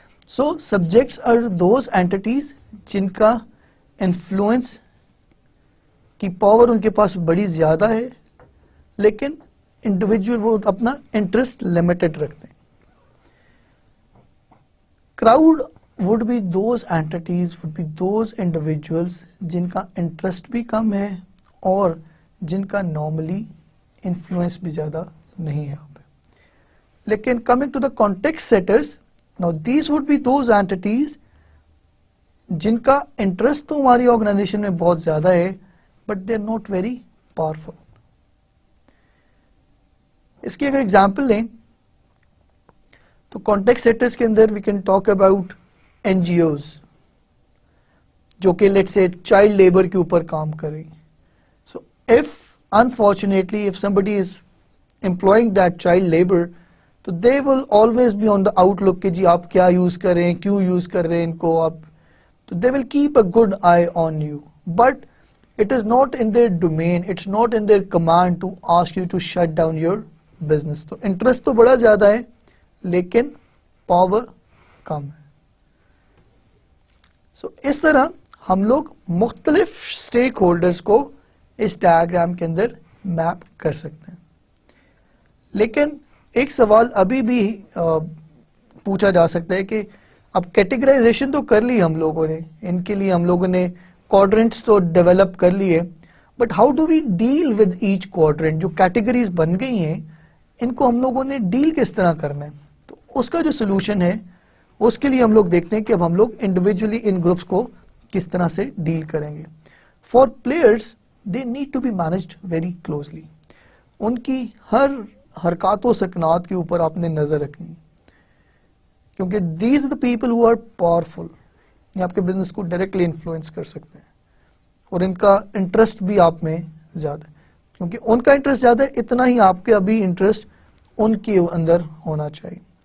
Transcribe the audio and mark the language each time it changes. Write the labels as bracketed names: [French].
[English] so subjects are those entities [Urdu] جن کا influence کی پاور ان کے پاس بڑی زیادہ ہے, لیکن انڈیویجول وہ اپنا انٹرسٹ لمیٹڈ رکھتے ہیں. Crowd [English] would be those entities, would be those individuals [Urdu] جن کا انٹرسٹ بھی کم ہے اور جن کا نارملی انفلوئنس بھی زیادہ نہیں ہے یہاں پہ. [English] لیکن coming to the context setters, now these would be those entities [Urdu] جن کا انٹرسٹ تو ہماری آرگنائزیشن میں بہت زیادہ ہے [English] but they are not very powerful. [Urdu] اس کی اگر ایگزامپل لیں تو کانٹیکٹ سیٹرز کے اندر [English] we can talk about [Urdu] N جی Os جو کہ لیٹ سے چائلڈ لیبر کے اوپر کام کریں. [English] so if unfortunately if somebody is employing that child labor تو they will always be on the outlook [Urdu] کہ جی آپ کیا یوز کر رہے ہیں, کیوں یوز کر رہے ہیں ان کو آپ, تو [English] they will keep a good eye on you, but it is not in their domain, it's not in their command to ask you to shut down your business. [Urdu] تو انٹرسٹ تو بڑا زیادہ ہے لیکن پاور کم ہے. سو اس طرح ہم لوگ مختلف اسٹیک ہولڈرز کو اس ڈائیگرام کے اندر میپ کر سکتے ہیں. لیکن ایک سوال ابھی بھی پوچھا جا سکتا ہے کہ اب کیٹیگرائزیشن تو کر لی ہم لوگوں نے, ان کے لیے ہم لوگوں نے کوڈرنٹس تو ڈیولپ کر لیے, [English] But how do we deal with H quadrant? [Urdu] جو کیٹیگریز بن گئی ہیں ان کو ہم لوگوں نے ڈیل کس طرح کرنا ہے؟ تو اس کا جو سولوشن ہے اس کے لیے ہم لوگ دیکھتے ہیں کہ اب ہم لوگ انڈیویجولی ان گروپس کو کس طرح سے ڈیل کریں گے. [English] For players they need to be managed very closely. [Urdu] ان کی ہر حرکات و سکنات کے اوپر آپ نے نظر رکھنی, کیونکہ [English] these are the people who are powerful, [Urdu] یہ آپ کے بزنس کو ڈائریکٹلی انفلوئنس کر سکتے ہیں, اور ان کا انٹرسٹ بھی آپ میں زیادہ ہے. کیونکہ ان کا انٹرسٹ زیادہ ہے اتنا ہی آپ کے ابھی انٹرسٹ ان کے اندر ہونا چاہیے.